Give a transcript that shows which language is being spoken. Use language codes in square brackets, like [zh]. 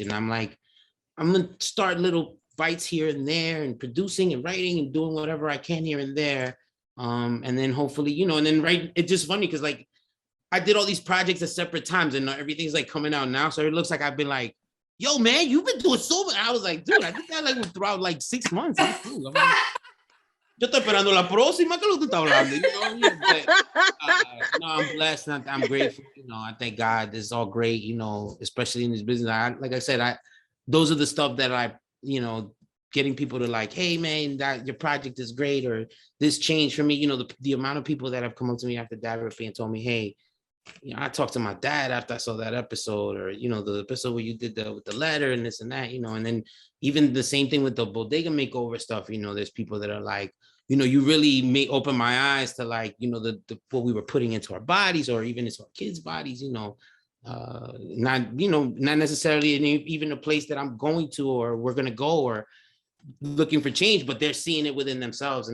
[en] And I'm like, I'm going to start little bites here and there and producing and writing and doing whatever I can here and there. And then hopefully, you know, and then it's just funny because like I did all these projects at separate times and everything's like coming out now. So it looks like I've been like, yo, man, you've been doing so much. I was like, dude, I did that like throughout like 6 months. I'm like, [es] yo estoy esperando la próxima, ¿qué es lo que tú estás hablando? [en] You know, but, no, I'm blessed. I'm grateful. You know, I thank God. This is all great. You know, especially in this business. Like I said, those are the stuff that I, you know, getting people to like, hey man, that your project is great, or this changed for me. You know, the amount of people that have come up to me after David and told me, hey, you know, I talked to my dad after I saw that episode, or, you know, the episode where you did with the letter and this and that, you know, and then even the same thing with the Bodega Makeover stuff, you know, there's people that are like, you know, you really may open my eyes to like, you know, the what we were putting into our bodies or even into our kids' bodies, you know, not necessarily even a place that I'm going to, or we're going to go, or looking for change, but they're seeing it within themselves.